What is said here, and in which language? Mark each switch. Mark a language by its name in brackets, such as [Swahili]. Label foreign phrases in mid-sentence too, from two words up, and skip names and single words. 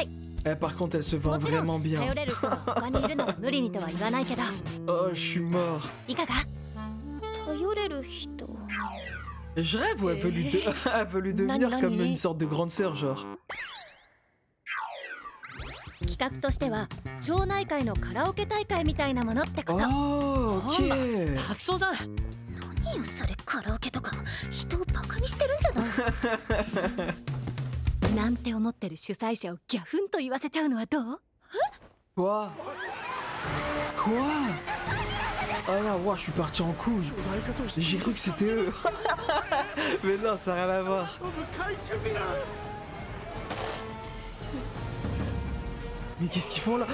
[French] Par contre, elle se vend vraiment bien. Oh, je suis mort. Je rêve où elle veut lui devenir comme une sorte de grande sœur, genre. [Japanese] 画としては町内会のカラオケ大会みたいなものってこと。 [French] Oh, ok. [Japanese] 楽しそうじゃん。何よそれ、カラオケとか人をバカにしてるんじゃないなんて思ってる主催者をギャフンと言わせちゃうのはどう？ [French] Quoi? Quoi? Ah là, ouais, je suis parti en couille. J'ai cru que c'était eux. Mais non, ça n'a rien à voir. Mais qu'est-ce qu'ils font là?